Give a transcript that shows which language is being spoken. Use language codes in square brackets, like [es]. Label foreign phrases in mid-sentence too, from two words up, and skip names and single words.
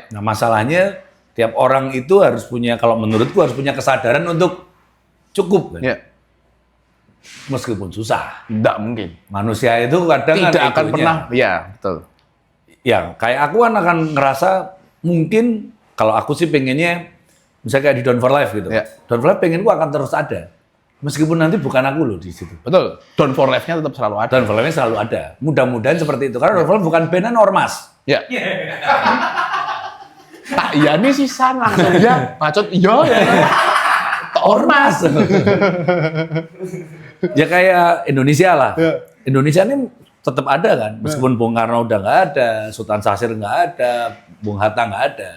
[id] Nah masalahnya tiap orang itu harus punya, kalau menurutku harus punya kesadaran untuk cukup. Kan? Ya. Meskipun susah. Tidak mungkin. Manusia itu kadang Tidak kan akan egonya. pernah. Ya, betul. Ya kayak aku kan akan ngerasa mungkin kalau aku sih pengennya misalnya kayak di Down for Life gitu. Ya. Down for Life pengenku akan terus ada. Meskipun nanti bukan aku loh di situ. Betul. Down for Life-nya tetap selalu ada. Down for Life selalu ada. Mudah-mudahan seperti itu. Karena Down for Life bukan bandan ormas. Ya. Tak iya nih sisan langsung ya. Macut iya ya. Ormas. Ya kayak Indonesia lah. Ya. Indonesia ini tetap ada kan. Meskipun Bung Karno udah nggak ada, Sultan Sasir nggak ada, Bung Hatta nggak ada.